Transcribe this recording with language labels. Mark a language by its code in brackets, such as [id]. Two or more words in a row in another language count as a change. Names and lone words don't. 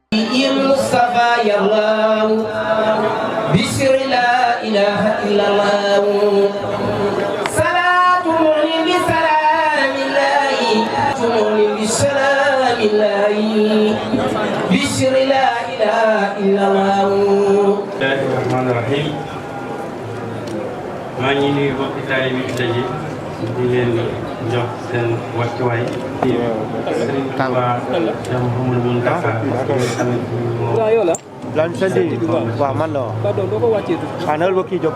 [ar] النبي المصطفى يا الله بسر لا إله إلا الله صلاة مؤمن بسلام الله مؤمن بسلام الله بسر لا إله إلا الله. بسم الله الرحمن الرحيم. [wo] maa ngi nuyu mbokki taalibe bi fi daje di leen jox seen wàccuwaay. Sëriñ Tuubaa Cheikh Mouhamadou Mountakha lan sëñ bi waaw man la waaw. pardon doo ko wàccee tuuti. waaw nawel ba kii jóg.